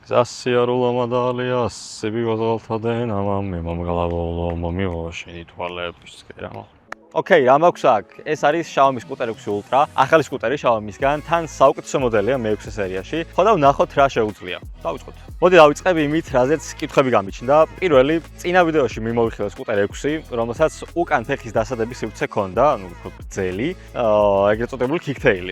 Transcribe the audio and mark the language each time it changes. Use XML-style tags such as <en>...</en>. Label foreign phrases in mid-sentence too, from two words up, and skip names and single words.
<ka>Zasiyarula madalya, sebi gazaltaden ama memamgalavo momivoshini toalebis keramo. Okay, რა მაქვს აქ? ეს არის Xiaomi Scooter 6 Ultra, ახალი სკუტერი Xiaomi-სგან, თან საუკეთესო მოდელია მე-6 სერიაში. ხო და ვნახოთ რა შეუძლია. დავიწყოთ. მოდი დავიწყებ იმით, რაზეც კითხვები გამიჩნდა. პირველი, წინა ვიდეოში მიმოვიხილე Scooter 6, რომელსაც უკან ფეხის დასადების სივრცე ჰქონდა, ანუ უფრო გრძელი, ეგრეთ წოდებული kicktail-ი.</ka>